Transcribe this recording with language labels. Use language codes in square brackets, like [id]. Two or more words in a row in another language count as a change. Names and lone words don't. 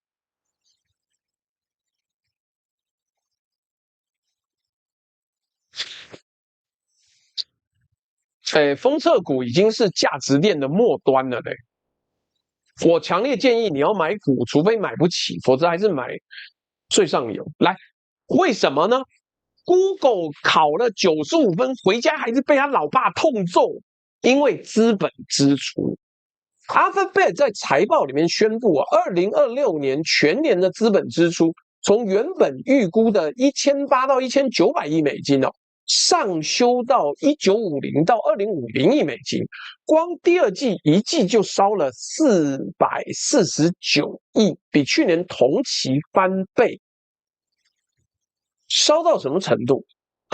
[zh] 封測股已經是價值鏈的末端了嘞。我強烈建議你要買股，除非買不起，否則還是買最上游。來，為什麼呢 ？Google 考了95分，回家還是被他老爸痛揍，因為資本支出。Alphabet 在財報裡面宣布啊，2026年全年的資本支出從原本預估的1800到1900億美金哦。上修到1950到2050億美金，光第2季一季就燒了449億，比去年同期翻倍。燒到什麼程度？